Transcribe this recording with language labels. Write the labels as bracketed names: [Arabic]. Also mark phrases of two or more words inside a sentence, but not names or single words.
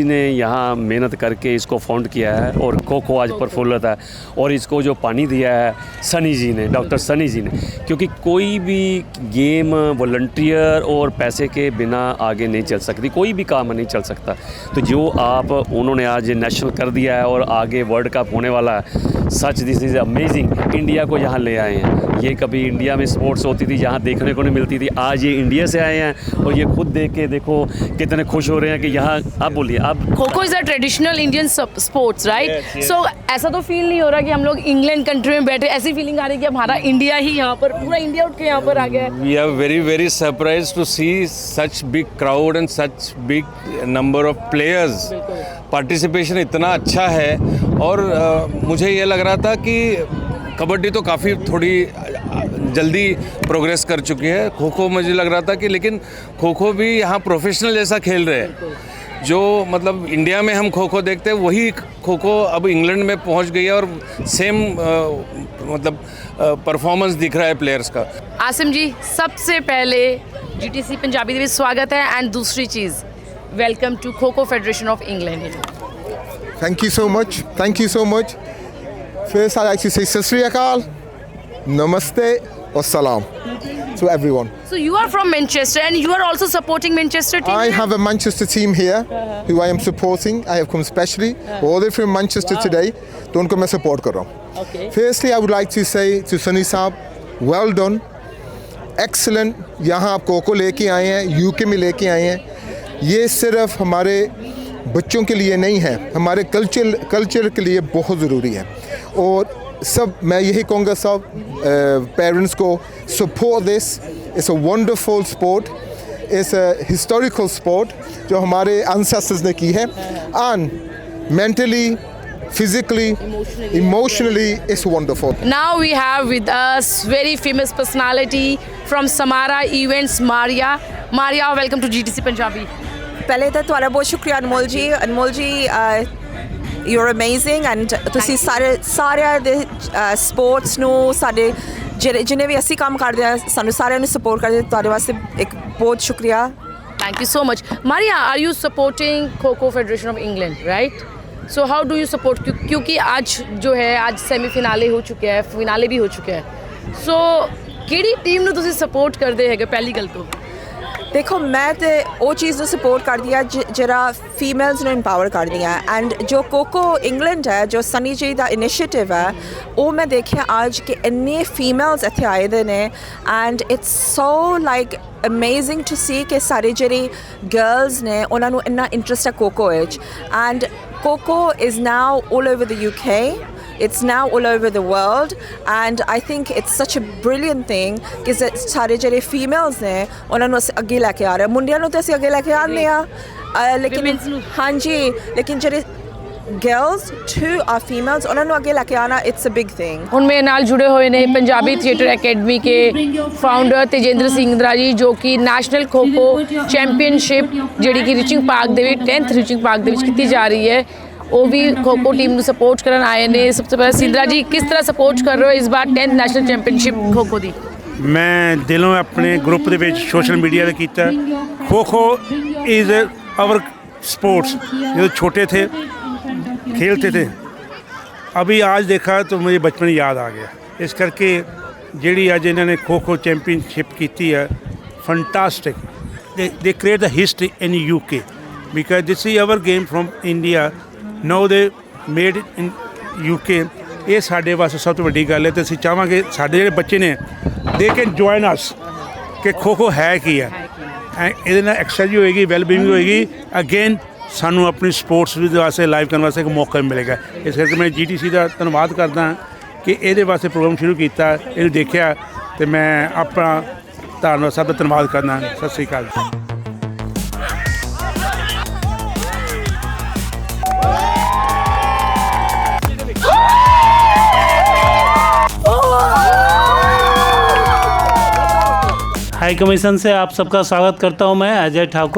[Hindi] ने यहाँ मेहनत करके इसको फाउंड किया है और खो-खो आज प्रफुल्लित है और इसको जो पानी दिया है सनी जी ने डॉक्टर सनी जी ने क्योंकि कोई भी गेम वॉलंटियर और पैसे के बिना आगे नहीं चल सकती कोई भी काम नहीं चल सकता तो जो आप उन्होंने आज नेशनल कर दिया है और आगे वर्ल्ड कप होने वाला है [English] such this is amazing [Hindi] इंडिया को यहाँ ले आए हैं ये कभी इंडिया में स्पोर्ट्स होती थी यहाँ देखने को नहीं मिलती थी। आज ये इंडिया से आए हैं और ये खुद देख के देखो कितने खुश हो रहे हैं कि यहाँ। आप बोलिए आप। [English] Kho is a traditional Indian sports, right? [Hindi] सो ऐसा तो फील नहीं हो रहा कि हम लोग इंग्लैंड कंट्री में बैठे, ऐसी फीलिंग आ रही है कि हमारा इंडिया ही यहाँ पर, पूरा इंडिया उठ के यहाँ पर आ गया है। [English] We are very surprised to see such big crowd and such big number of players. [Hindi] पार्टिसिपेशन इतना अच्छा है और मुझे ये लग रहा था कि कबड्डी तो काफ़ी थोड़ी जल्दी प्रोग्रेस कर चुकी है, खो खो मुझे लग रहा था कि, लेकिन खो खो भी यहाँ प्रोफेशनल जैसा खेल रहे हैं। जो मतलब इंडिया में हम खो खो देखते हैं वही खो खो अब इंग्लैंड में पहुँच गई है और सेम मतलब परफॉर्मेंस दिख रहा है प्लेयर्स का। आसिम जी, सबसे पहले जीटीसी पंजाबी [Punjabi] ਦੇ ਵਿੱਚ [Hindi] स्वागत है, एंड दूसरी चीज़, [English] welcome to Kho Kho Federation of England. Thank you so much. Thank you so much. First, I'd like to say Sat Sri Akal, Namaste, or Salam to everyone. So you are from Manchester and you are also supporting Manchester team? I have a Manchester team here who I am supporting. I have come specially all the way from Manchester today. [Hindi] तो उनको मैं support कर रहा हूँ। [English] Okay. Firstly, I would like to say to Sunny साहब, well done, excellent। [Hindi] यहाँ आप कोको लेके आए हैं, यूके में लेके आए हैं। ये सिर्फ हमारे बच्चों के लिए नहीं है, हमारे कल्चर के लिए बहुत ज़रूरी है। और सब मैं यही कहूँगा सब पेरेंट्स को, [English] support this, it's a wonderful sport, it's a historical sport [Hindi] जो हमारे एंसेस्टर्स ने की है। [English] and mentally, physically, emotionally, it's wonderful. Now we have with us very famous personality from Samara Events, Maria. Maria, welcome to GTC Punjabi. [Hindi] पहले तो [Punjabi] ਤੁਹਾਡਾ ਬਹੁਤ ਸ਼ੁਕਰੀਆ ਅਨਮੋਲ ਜੀ [English] you are amazing and [Punjabi] ਤੁਸੀਂ ਸਾਰਿਆਂ ਦੇ ਸਪੋਰਟਸ ਨੂੰ ਸਾਡੇ ਜਿੰਨੇ ਵੀ ਅਸੀਂ ਕੰਮ ਕਰਦੇ ਆ ਸਾਨੂੰ ਸਾਰਿਆਂ ਨੂੰ ਸਪੋਰਟ ਕਰਦੇ ਤੁਹਾਡੇ ਵਾਸਤੇ ਇੱਕ ਬਹੁਤ ਸ਼ੁਕਰੀਆ। [English] Thank you so much. Maria, are you supporting Kho Federation of England, right? So how do you support? [Hindi] क्योंकि आज जो है आज सेमीफिनाले हो चुके हैं, फिनाले भी हो चुके हैं। [Punjabi] So ਕਿਹੜੀ ਟੀਮ ਨੂੰ ਤੁਸੀਂ ਸਪੋਰਟ ਕਰਦੇ ਹੈਗੇ ਪਹਿਲੀ ਗੱਲ ਤੋਂ? ਦੇਖੋ ਮੈਂ ਤੇ ਉਹ ਚੀਜ਼ ਨੂੰ ਸਪੋਰਟ ਕਰਦੀ ਆ ਜਿਹੜਾ ਫੀਮੇਲਸ ਨੂੰ ਇੰਪਾਵਰ ਕਰਦੀ ਆ ਐਂਡ ਜੋ ਕੋਕੋ ਇੰਗਲੈਂਡ ਹੈ ਜੋ ਸਨੀ ਜੀ ਦਾ ਇਨੀਸ਼ੀਏਟਿਵ ਹੈ ਉਹ ਮੈਂ ਦੇਖਿਆ ਅੱਜ ਕਿ ਇੰਨੇ ਫੀਮੇਲਸ ਇੱਥੇ ਆਏ ਦੇ ਨੇ [English] and it's so like amazing to see [Punjabi] ਕਿ ਸਾਰੇ ਜਿਹੜੀ ਗਰਲਸ ਨੇ ਉਹਨਾਂ ਨੂੰ ਇੰਨਾ ਇੰਟਰਸਟ ਹੈ ਕੋਕੋ ਵਿੱਚ [English] and Kho Kho is now all over the UK. It's now all over the world and I think it's such a brilliant thing [Punjabi] ਕਿ ਸਾਰੇ ਜਿਹੜੇ ਫੀਮੇਲਸ ਨੇ ਉਹਨਾਂ ਨੂੰ ਅਸੀਂ ਅੱਗੇ ਲੈ ਕੇ ਆ ਰਹੇ ਮੁੰਡਿਆਂ ਨੂੰ ਤਾਂ ਅਸੀਂ ਅੱਗੇ ਲੈ ਕੇ ਆਉਂਦੇ ਆ ਲੇਕਿਨ ਹਾਂਜੀ ਲੇਕਿਨ ਜਿਹੜੇ [English] girls too are females [Punjabi] ਉਹਨਾਂ ਨੂੰ ਅੱਗੇ ਲੈ ਕੇ ਆਉਣਾ [English] it's a big thing। [Punjabi] ਹੁਣ ਮੇਰੇ ਨਾਲ ਜੁੜੇ ਹੋਏ ਨੇ ਪੰਜਾਬੀ ਥੀਏਟਰ ਅਕੈਡਮੀ ਕੇ ਫਾਊਂਡਰ ਤੇਜਿੰਦਰ ਸਿੰਘਦਰਾ ਜੀ ਜੋ ਕਿ ਨੈਸ਼ਨਲ ਖੋ ਖੋ ਚੈਂਪੀਅਨਸ਼ਿਪ ਜਿਹੜੀ ਕਿ ਰਿਚਿੰਗ ਪਾਰਕ ਦੇ ਵਿੱਚ 10th ਰਿਚਿੰਗ ਪਾਰਕ ਦੇ ਵਿੱਚ ਕੀਤੀ ਜਾ ਰਹੀ ਹੈ ਉਹ ਵੀ ਖੋ ਖੋ ਟੀਮ ਨੂੰ ਸਪੋਰਟ ਕਰਨ ਆਏ ਨੇ। ਸਭ ਤੋਂ ਪਹਿਲਾਂ ਸਿੰਦਰਾ ਜੀ ਕਿਸ ਤਰ੍ਹਾਂ ਸਪੋਰਟ ਕਰ ਰਹੇ ਹੋ ਇਸ ਵਾਰ 10th ਨੈਸ਼ਨਲ ਚੈਂਪੀਅਨਸ਼ਿਪ ਖੋ ਖੋ ਦੀ? ਮੈਂ ਦਿਲੋਂ ਆਪਣੇ ਗਰੁੱਪ ਦੇ ਵਿੱਚ ਸੋਸ਼ਲ ਮੀਡੀਆ 'ਤੇ ਕੀਤਾ। [Hindi] ਖੋ ਖੋ [English] is our sports [Hindi] जो छोटे थे खेलते थे अभी आज देखा तो मुझे बचपन याद आ गया इस करके [Punjabi] ਜਿਹੜੀ ਅੱਜ ਇਹਨਾਂ ਨੇ ਖੋ ਖੋ ਚੈਂਪੀਅਨਸ਼ਿਪ ਕੀਤੀ [English] ਹੈ फंटास्टिक they create the history in UK because this is our game from India now they made it in UK ਇਹ [Punjabi] ਸਾਡੇ ਵਾਸਤੇ ਸਭ ਤੋਂ ਵੱਡੀ ਗੱਲ ਹੈ ਤੇ ਅਸੀਂ ਚਾਹਾਂਗੇ ਸਾਡੇ ਜਿਹੜੇ ਬੱਚੇ ਨੇ [English] they can join us [Punjabi] ਕਿ ਖੋ ਖੋ ਹੈ ਕੀ ਹੈ ਇਹਦੇ ਨਾਲ ਐਕਸਰਸਾਈਜ਼ ਹੋਏਗੀ ਵੈਲਬੀਇੰਗ ਹੋਏਗੀ ਅਗੇਨ ਸਾਨੂੰ ਆਪਣੀ ਸਪੋਰਟਸ ਵੀ ਵਾਸਤੇ ਲਾਈਵ ਕਰਨ ਵਾਸਤੇ ਇੱਕ ਮੌਕਾ ਮਿਲੇਗਾ ਇਸ ਕਰਕੇ ਮੈਂ GTC ਦਾ ਧੰਨਵਾਦ ਕਰਦਾ ਕਿ ਇਹਦੇ ਵਾਸਤੇ ਪ੍ਰੋਗਰਾਮ ਸ਼ੁਰੂ ਕੀਤਾ ਇਹਨੂੰ ਦੇਖਿਆ ਤੇ ਮੈਂ ਆਪਣਾ ਧੰਨਵਾਦ ਸਭ ਦਾ ਧੰਨਵਾਦ ਕਰਦਾ ਸਤਿ ਸ਼੍ਰੀ ਅਕਾਲ। [Hindi] हाई कमीशन से आप सबका स्वागत करता हूं मैं अजय ठाकुर।